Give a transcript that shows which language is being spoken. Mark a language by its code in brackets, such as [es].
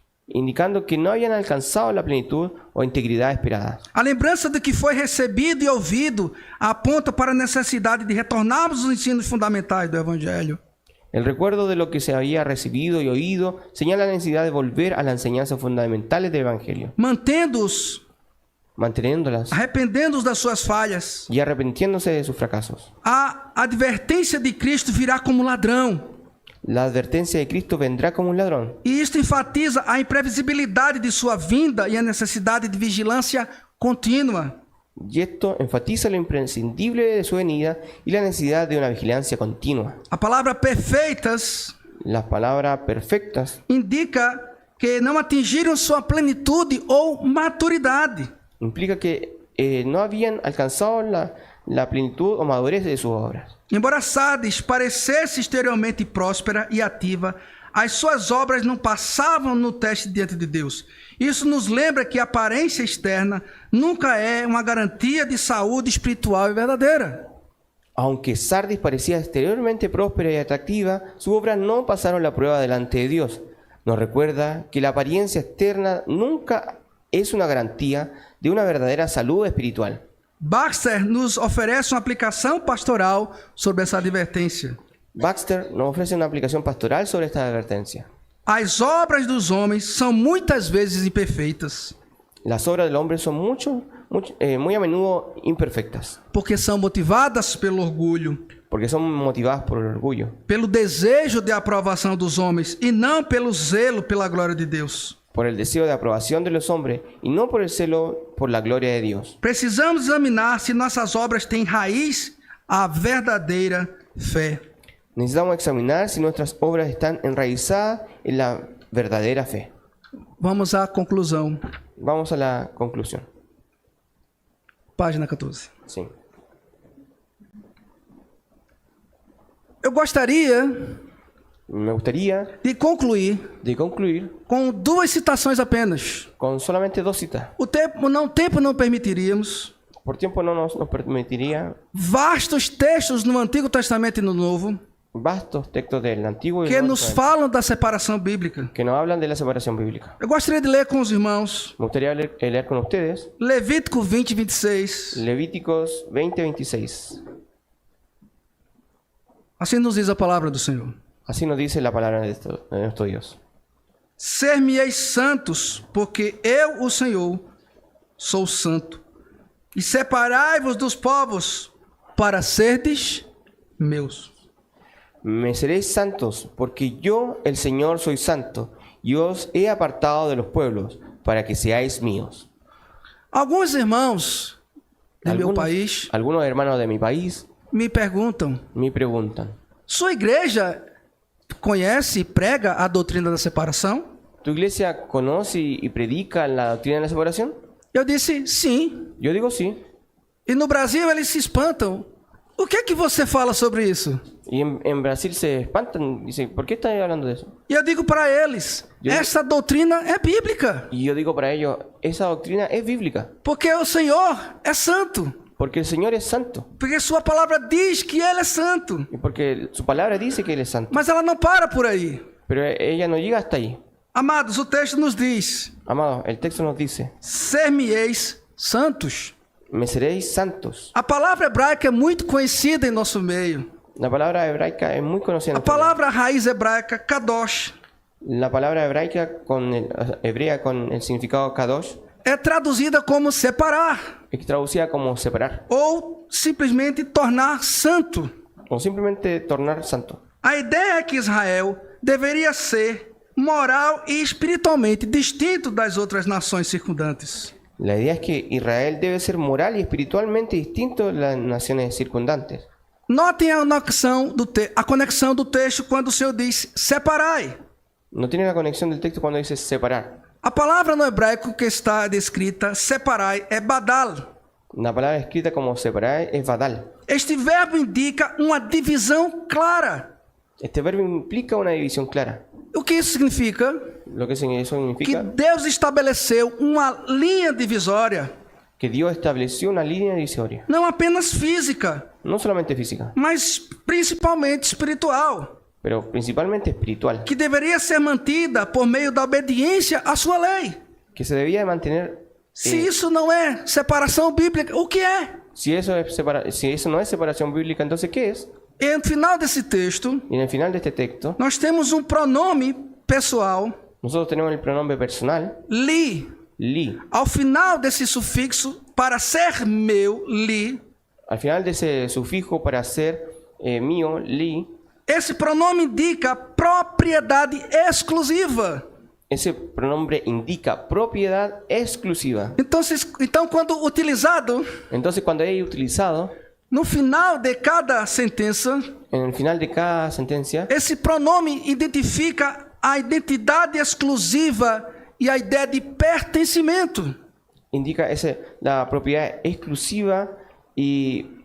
[es] indicando que no habían alcanzado la plenitud o integridad esperada. [pt] A lembrança de que foi recebido e ouvido aponta para a necessidade de retornarmos aos ensinos fundamentais do Evangelho. [es] El recuerdo de lo que se había recibido y oído señala la necesidad de volver a las enseñanzas fundamentales del Evangelio, [pt] Mantendo-os, [es] manteniéndolas [pt] arrependendo-os das suas falhas. [es] y arrepintiéndose de sus fracasos. [pt] A advertência de Cristo virá como ladrão. [es] La advertencia de Cristo vendrá como un ladrón. [pt] E isto enfatiza a imprevisibilidade de sua vinda e a necessidade de vigilância contínua. [es] Y esto enfatiza lo imprescindible de su venida y la necesidad de una vigilancia continua. [pt] A palavra perfeitas [es] Las palabras perfectas [pt] indica que não atingiram sua plenitude ou maturidade. [es] implica que no habían alcanzado la plenitud o madurez de sus obras. [pt] Embora Sardes parecesse exteriormente próspera e ativa, as suas obras não passavam no teste diante de Deus. Isso nos lembra que a aparência externa nunca é uma garantia de saúde espiritual e verdadeira. [es] Aunque Sardis parecía exteriormente próspera y atractiva, sus obras no pasaron la prueba delante de Dios. Nos recuerda que la apariencia externa nunca es una garantía de una verdadera salud espiritual. [pt] Baxter nos oferece uma aplicação pastoral sobre essa advertência. [es] Baxter nos ofrece una aplicación pastoral sobre esta advertencia. [pt] As obras dos homens são muitas vezes imperfeitas, [es] Las obras del hombre son muy a menudo imperfectas, [pt] porque são motivadas pelo orgulho, [es] porque son motivadas por el orgullo, [pt] pelo desejo de aprovação dos homens e não pelo zelo pela glória de Deus. [es] por el deseo de aprobación de los hombres y no por el celo por la gloria de Dios. [pt] Precisamos examinar se nossas obras têm raiz a verdadeira fé. [es] Necesitamos examinar si nuestras obras están enraizadas en la verdadera fe. [pt] Vamos à conclusão. [es] Vamos a la conclusión. [pt] Página 14. [es] Sí. [pt] Eu gostaria [es] Me gustaría [pt] de concluir [es] de concluir [pt] com duas citações apenas. [es] con solamente dos citas. [pt] O tempo não permitiríamos. [es] Por tiempo no nos permitiría [pt] Vastos textos no Antigo Testamento e no Novo [es] vastos textos del Antiguo y [pt] que [es] Nuevo [pt] nos [es] Testamento [pt] falam da separação bíblica. [es] que nos hablan de la separación bíblica. [pt] Eu gostaria de ler com os irmãos [es] Me gustaría leer con ustedes [pt] Levítico 20, 26. [es] Levíticos 20:26. [pt] Assim nos diz a palavra do Senhor. [es] Así nos dice la palabra de nuestro Dios. [pt] ser-me-eis santos, porque eu, o Senhor, sou santo. E separai-vos dos povos, para serdes meus. [es] Me seréis santos, porque yo, el Señor, soy santo, y os he apartado de los pueblos, para que seáis míos. [pt] Alguns irmãos do meu país [es] Algunos hermanos de mi país [pt] me perguntam: [es] me preguntan, [pt] sua igreja conhece e prega a doutrina da separação? [es] ¿tu iglesia conoce y predica la doctrina de la separación? [pt] Eu disse sim. [es] Yo digo sí. [pt] E no Brasil eles se espantam. O que é que você fala sobre isso? [es] Y en Brasil se espantan, dicen, ¿por qué estás hablando de eso? [pt] E eu digo para eles: essa doutrina é bíblica, [es] Y yo digo para ellos, esa doctrina es bíblica, [pt] porque o Senhor é santo, [es] porque el Señor es santo, [pt] porque sua palavra diz que Ele é santo. [es] y porque su palabra dice que Él es santo. [pt] Mas ela não para por aí. [es] Pero ella no llega hasta ahí. [pt] Amados, o texto nos diz: [es] Amados, el texto nos dice, [pt] ser-me-eis santos. [es] me seréis santos. [pt] A palavra hebraica é muito conhecida em nosso meio. [es] La palabra hebraica es muy conocida. [pt] A palavra raiz hebraica, kadosh, [es] La palabra hebraica hebrea con el significado kadosh [pt] é traduzida como separar [es] es traducida como separar [pt] ou simplesmente tornar santo. [es] o simplemente tornar santo. [pt] A ideia é que Israel deveria ser moral e espiritualmente distinto das outras nações circundantes. [es] La idea es que Israel debe ser moral y espiritualmente distinto de las naciones circundantes. [pt] Notem a conexão do texto quando o Senhor diz separai. [es] No tiene la conexión del texto cuando dice separar. [pt] A palavra no hebraico que está descrita, separai, é badal. [es] La palabra escrita como separar es badal. [pt] Este verbo indica uma divisão clara. [es] Este verbo implica una división clara. [pt] O que isso significa? [es] Lo que eso [pt] Que [es] significa [pt] Deus estabeleceu uma linha divisória, [es] que Dios estableció una línea divisoria, [pt] não apenas física, [es] no solamente física, [pt] mas principalmente espiritual, [es] pero principalmente espiritual, [pt] que deveria ser mantida por meio da obediência à sua lei. [es] que se debía de mantener. [pt] Se isso não é separação bíblica, o que é? [es] Si eso no es separación bíblica, entonces ¿qué es? [pt] E no final desse texto, [es] Y en el final de este texto, [pt] nós temos um pronome pessoal, [es] nosotros tenemos el pronombre personal, [he] li. li. [pt] Ao final desse sufixo, para ser meu, li, [es] Al final de ese sufijo para ser mío, li, [pt] esse pronome indica propriedade exclusiva. [es] ese pronombre indica propiedad exclusiva. [pt] Então, quando utilizado [es] Entonces, cuando es utilizado [pt] no final de cada sentença, [es] en el final de cada sentencia, [pt] esse pronome identifica a identidade exclusiva e a ideia de pertencimento. [es] indica la propiedad exclusiva y,